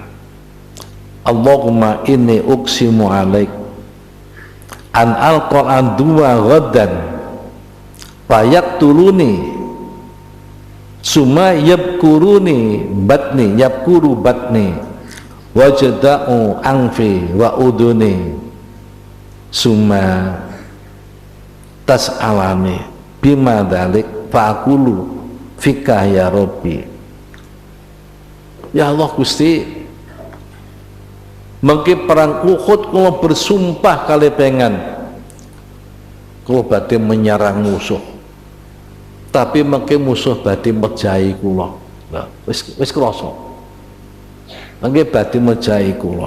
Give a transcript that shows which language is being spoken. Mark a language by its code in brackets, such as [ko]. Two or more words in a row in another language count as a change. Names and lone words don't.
[ar] اللهم إني أقسم عليك أن ألقى العدو غدا فيقتلني ثم يبقرني بطني يبقر بطني ويجدع أنفي وأذني ثم تسألني بم ذلك فأقول فيك يا رب. [jv] Ya Allah Gusti, mengki perang Uhud kula bersumpah kali pengen kula badhe menyerang musuh, tapi mengki musuh badhe mejahi kula. Lah wis krasa mengki badhe mejahi kula.